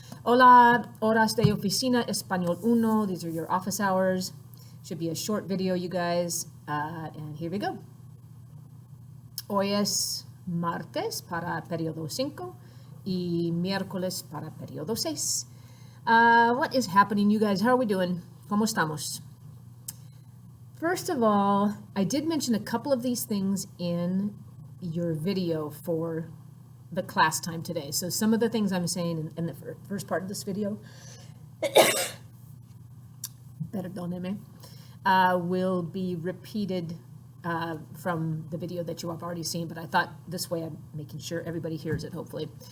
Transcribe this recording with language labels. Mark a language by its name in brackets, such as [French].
[Spanish] Hola, horas de oficina, español uno. [English] These are your office hours. Should be a short video, you guys. And here we go. [Spanish] Hoy es martes para periodo 5 y miércoles para periodo 6. [English] What is happening, you guys? How are we doing? ¿Cómo estamos? First of all, I did mention a couple of these things in your video for the class time today. So some of the things I'm saying in the first part of this video, perdóneme, will be repeated from the video that you have already seen, but I thought this way I'm making sure everybody hears it, hopefully.